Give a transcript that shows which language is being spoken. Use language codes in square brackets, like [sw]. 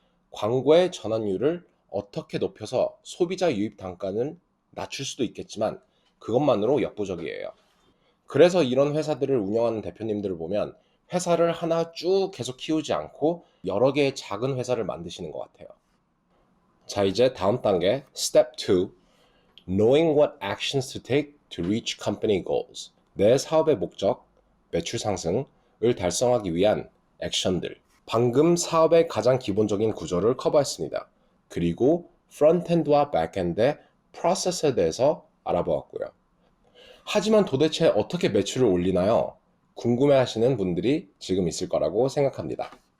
[ko] 광고의 전환율을 어떻게 높여서 소비자 유입 단가는 낮출 수도 있겠지만 그것만으로 역부족이에요. 그래서 이런 회사들을 운영하는 대표님들을 보면 회사를 하나 쭉 계속 키우지 않고 여러 개의 작은 회사를 만드시는 것 같아요. 자, 이제 다음 단계 [en] Step 2 Knowing what actions to take to reach company goals. [ko] 내 사업의 목적, 매출 상승을 달성하기 위한 액션들. 방금 사업의 가장 기본적인 구조를 커버했습니다. 그리고 프론트엔드와 백엔드의 프로세스에 대해서 알아보았고요. 하지만 도대체 어떻게 매출을 올리나요? 궁금해하시는 분들이 지금 있을 거라고 생각합니다.